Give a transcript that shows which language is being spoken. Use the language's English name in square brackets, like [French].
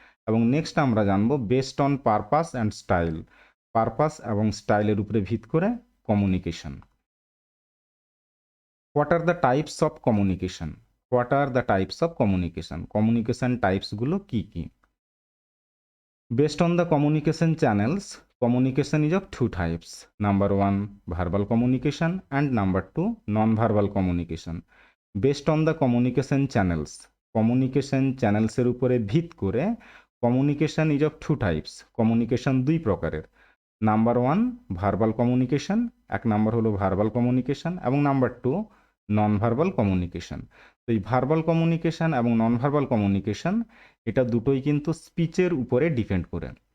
[Bangla] এবং নেক্সট আমরা জানবো [English] based on purpose and style, [Bangla] purpose এবং স্টাইলের উপরে ভিত করে communication. [English] what are the types of communication, what are the types of communication, [Bangla] communication টাইপসগুলো key key. [English] Based on the communication channels, communication is of two types. Number one, verbal communication, and number two, non-verbal communication. Based on the communication channels, communication channels [Bangla] এর উপরে ভিত করে [English] communication is of two types. [Bangla] Communication দুই প্রকারের। [English] number one verbal communication, [Bangla] এক number হলো verbal communication, এবং [English] Number two non verbal communication. [Bangla] তো এই ভার্বাল কমিউনিকেশন এবং নন ভার্বাল কমিউনিকেশন এটা দুটোই কিন্তু স্পিচের উপরে ডিপেন্ড করে।